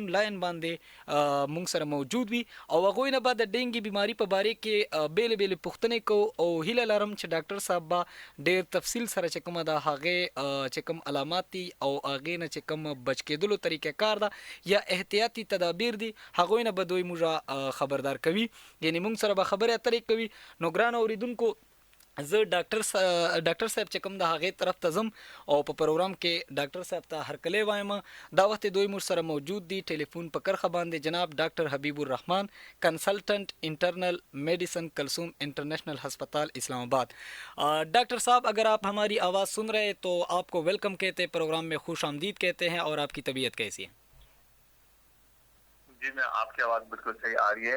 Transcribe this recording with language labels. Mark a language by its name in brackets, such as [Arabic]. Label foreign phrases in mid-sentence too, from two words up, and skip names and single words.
[Pashto] لاین باندې مونږ سره موجود وي او هغه نه بعد د ډینګي بیماری په باره کې بیل بیل پوښتنې کو او هیله لرم چې ډاکټر صاحب با ډیر تفصیل سره چې کومه دا هغه چې کوم علامات دي او هغه نه چې کوم بچ کېدلو طریقې کار ده یا احتیاطي تدابیر دي هغه نه به دوی موږ خبردار کوي یعنی مونږ سره به خبره اترې کوي. نو ګران اوریدونکو زه ډاکټر صاحب چې کوم د هغې طرف ته ځم او په پروګرام کې ډاکټر صاحب ته هرکلی وایم دا وخت دوی موږ سره موجود دي ټلیفون په کرخه باندې جناب ډاکٹر حبیب الرحمن [English] consultant internal medicine [Pashto] کلثوم انٹرنیشنل ہسپتال اسلام آباد. [Urdu] ڈاکٹر صاحب اگر آپ ہماری آواز سن رہے تو آپ کو ویلکم کہتے ہیں پروگرام میں خوش آمدید کہتے ہیں اور آپ کی طبیعت کیسی ہے؟ جی میں آپ کی آواز بالکل صحیح آ رہی ہے.